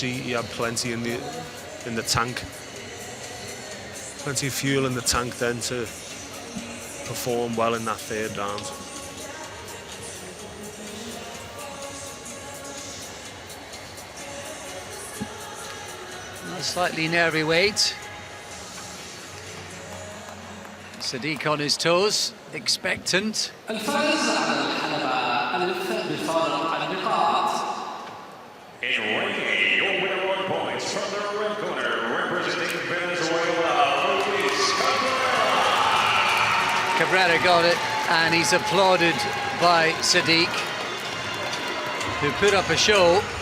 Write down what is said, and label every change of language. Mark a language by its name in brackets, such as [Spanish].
[English] He had plenty in the tank, plenty of fuel in the tank then to perform well in that third round. A slightly nervy weight. Sadik on his toes, expectant. [Arabic] الفائز على الحلبة ألف بفارق النقاط. [English] In ring, your winner on points from the red corner, representing Venezuela, Luis Cabrera. Cabrera got it, and he's applauded by Sadik, who put up a show.